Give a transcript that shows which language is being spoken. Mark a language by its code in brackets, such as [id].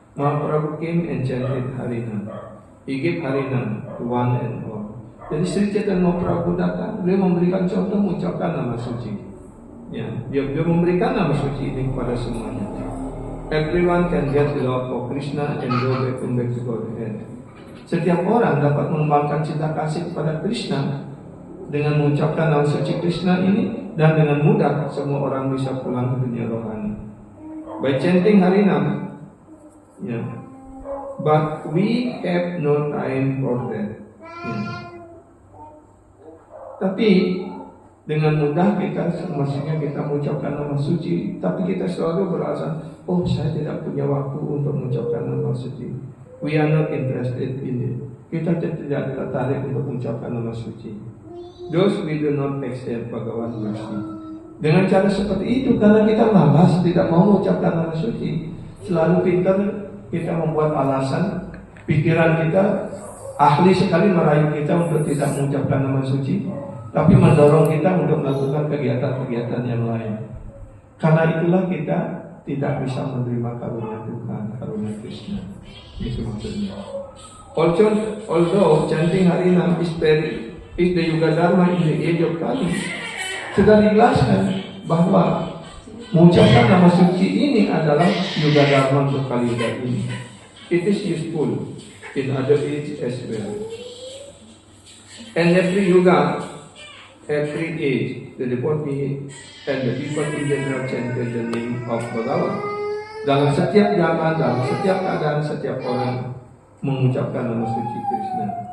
[en] Mahaprabhu came and chanted Harinam. He gave Harinam to one and all. [id] Jadi Sri Chaitanya Mahaprabhu datang, beliau memberikan contoh mengucapkan nama suci. Ya, dia memberikan nama suci ini kepada semuanya. [en] Everyone can get the love for Krishna and go back to Godhead. [id] Setiap orang dapat mengembangkan cinta kasih kepada Krishna dengan mengucapkan nama suci Krishna ini, dan dengan mudah semua orang bisa pulang ke dunia rohani. [en] By chanting Harinam, ya. But we have no time for that. [id] Ya. Tapi dengan mudah kita maksudnya kita mengucapkan nama suci, tapi kita selalu beralasan, oh saya tidak punya waktu untuk mengucapkan nama suci. [en] We are not interested in it. [id] Kita tidak tertarik untuk mengucapkan nama suci. [en] Those we do not accept Bhagavan mercy. [id] Dengan cara seperti itu, karena kita malas tidak mau mengucapkan nama suci, selalu pintar kita membuat alasan, pikiran kita ahli sekali merayu kita untuk tidak mengucapkan nama suci, tapi mendorong kita untuk melakukan kegiatan-kegiatan yang lain. Karena itulah kita tidak bisa menerima karunia Tuhan, karunia Krishna. Itu maksudnya. [en] Although chanting Harinam is the Yuga Dharma in the age of Kali, [id] sudah dijelaskan bahwa mengucapkan nama suci ini adalah Yuga Dharma untuk Kali Yuga ini. [en] It is useful in other age as well. And every Yuga, every age, the devotee and the people in general chanted the name of Bhagavan. [id] Dalam setiap zaman, dalam setiap keadaan, setiap orang mengucapkan nama suci Krishna.